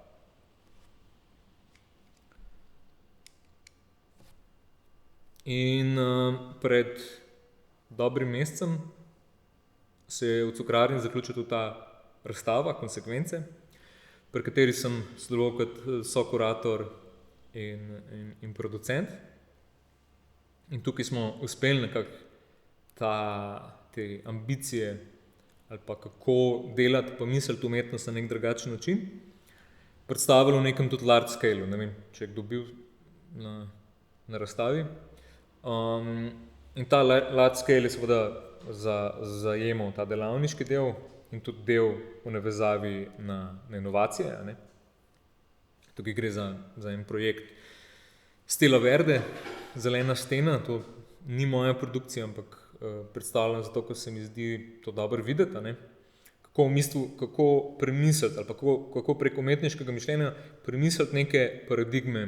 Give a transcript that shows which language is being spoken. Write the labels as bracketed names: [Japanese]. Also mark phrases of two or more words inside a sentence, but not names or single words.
[Slovenian] In pred dobrim mesecem se je v Cukrarni zaključila tudi ta razstava Konsekvence, pri kateri sem sodeloval kot sokurator in producent. In tukaj smo uspeli nekako te ambicije ali pa kako delati, pa misliti umetnost na nek drugačen način, predstavili v nekem tudi [English] large scale, [Slovenian] ne vem, če je kdo bil na razstavi. In ta [English] large scale [Slovenian] je seveda zajemal ta delavniški del in tudi del v navezavi na inovacije. Tukaj gre za en projekt Stela Verde, Zelena stena, to ni moja produkcija, ampak predstavljam zato, ker se mi zdi to dobro videti, kako v bistvu, kako premisliti ali pa kako prek umetniškega mišljenja premisliti neke paradigme.